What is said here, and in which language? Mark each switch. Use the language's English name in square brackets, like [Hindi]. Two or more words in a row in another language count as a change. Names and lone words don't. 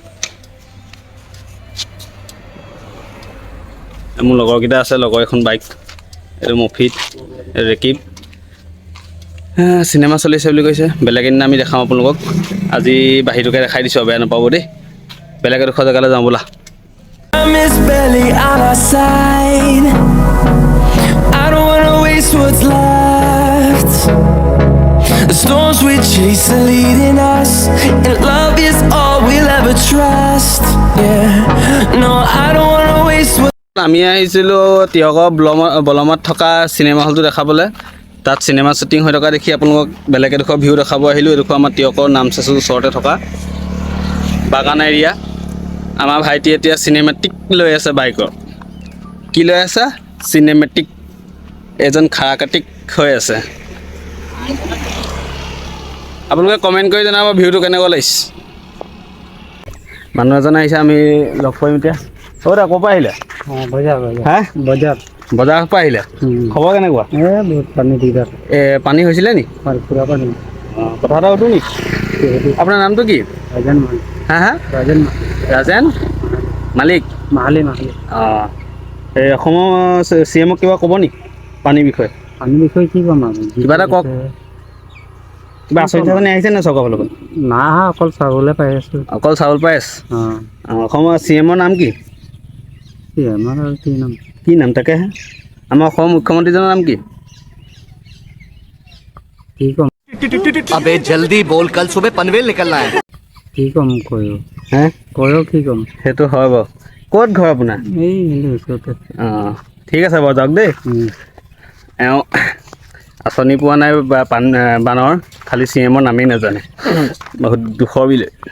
[Assamese] মোৰ লগৰকেইটা আছে, লগৰ এখন বাইক, এইটো মফিত, ৰেকিব। চিনেমা চলি আছে বুলি কৈছে। বেলেগ দিনা আমি দেখাম আপোনালোকক। আজি বাহিৰটোকে দেখাই দিছোঁ, বেয়া নাপাব দেই। বেলেগ এডোখৰ জেগালৈ যাওঁ ব'লা। [English] The storms we chase are leading us, and love is all we'll ever trust. Yeah, no, I don't wanna waste what. [Assamese] আমি আহিছিলোঁ তিয়কৰ বলমত থকা চিনেমা হলটো দেখাবলৈ। তাত চিনেমা শ্বুটিং হৈ থকা দেখি আপোনালোকক বেলেগ এডোখৰ ভিউ দেখাব আহিলোঁ। এডোখৰ আমাৰ তিয়কৰ নাম চাইছোঁ ওচৰতে থকা বাগান এৰিয়া। আমাৰ ভাইটি এতিয়া চিনেমেটিক লৈ আছে বাইকৰ। কি লৈ আছে? চিনেমেটিক। এজন খাৰাকাটিক হৈ আছে। আপোনালোকে কমেণ্ট কৰি জনাব ভিউটো কেনেকুৱা লাগিছে। মানুহ এজন আহিছে, আমি লগ কৰিম এতিয়া। অ' দা, ক'ৰ পৰা আহিলে? হা, বজাৰৰ পৰা আহিলে। খবৰ কেনেকুৱা? [Hindi] बहुत पानी दिखा [Assamese] পানী হৈছিলে নি? [Hindi] पूरा पानी। [Assamese] কথা এটা সুধো নি? আপোনাৰ নামটো কি? राजन मालिक। হা হা, राजन ৰাজেন মালিক। माली অঁ, এই অসমৰ CM-ক কিবা ক'ব নি পানীৰ বিষয়ে? পানী বিষয়ে কি ক'ম আৰু? কিবা এটা কওক। কিবা আচৰিত ধৰণে আহিছে নে চৰকাৰৰ লগত? না, অকল চাবলৈ পাই আছোঁ। অকল চাউল পাই আছে। অঁ, অসমৰ CM-ৰ নাম কি? আমাৰ আৰু কি নাম? কি নাম তাকেহে? আমাৰ অসমৰ মুখ্যমন্ত্ৰীজনৰ নাম কি? কি ক'ম? [Hindi] अबे जल्दी बोल, कल सुबह पनवेल निकलना है। [Assamese] কি ক'ম কয়ো? হে, কয়ো কি ক'ম? সেইটো হয় বাৰু। ক'ত ঘৰ আপোনাৰ? এই ওচৰতে। অঁ, ঠিক আছে বাৰু, যাওক দেই। এওঁ আঁচনি পোৱা নাই বানৰ, খালি CM-ৰ নামেই নাজানে। বহুত দুখৰ বিলে।